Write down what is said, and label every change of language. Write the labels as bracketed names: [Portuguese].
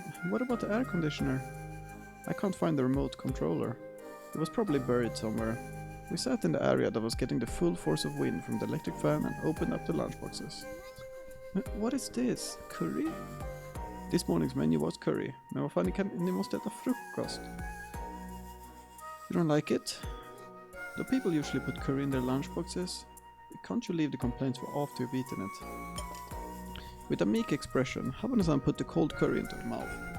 [English] What about the air conditioner? I can't find the remote controller. It was probably buried somewhere. We sat in the area that was getting the full force of wind from the electric fan and opened up the lunchboxes. What is this? Curry? This morning's menu was curry. [Swedish] Men vad fan, ni måste äta frukost. [English] You don't like it? Do people usually put curry in their lunchboxes? Can't you leave the complaints for after you've eaten it? With a meek expression, Habanez-san put the cold curry into her mouth.